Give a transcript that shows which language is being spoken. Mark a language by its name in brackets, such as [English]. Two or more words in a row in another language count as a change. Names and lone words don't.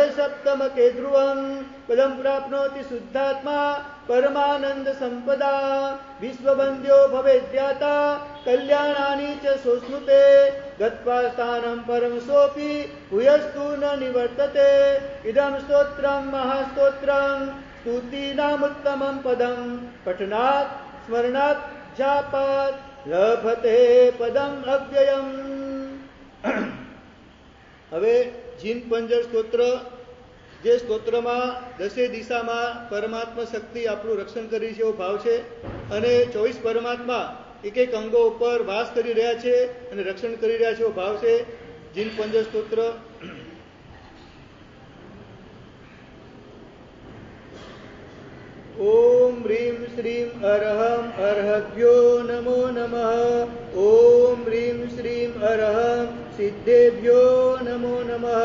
[Sanskrit] सप्तमके ध्रुवं पदं प्राप्नोति शुद्धात्मा परमानंद संपदा विश्ववन्द्यो भवेद्याता कल्याणानि च सोऽश्नुते गत्वा स्थानं परं सोऽपि भूयस्तु न निवर्तते इदं स्तोत्रं महास्तोत्रं स्तुतीनामुत्तमं पदं पठनात् स्मरणात् जापात् लभते पदम अव्ययम्। [Gujarati] હવે જીન પંજર સ્તોત્ર જે સ્તોત્રમાં દસે દિશામાં પરમાત્મા શક્તિ આપણું રક્ષણ કરી છે એવો ભાવ છે અને 24 પરમાત્મા એક એક અંગો ઉપર વાસ કરી રહ્યા છે અને રક્ષણ કરી રહ્યા છે એવો ભાવ છે જીન પંજર સ્તોત્ર। [Sanskrit] ओम ह्रीं श्रीं अरहं अर्हभ्यो नमो नमः। ओम ह्रीं श्रीं अरहं सिद्धेभ्यो नमो नमः।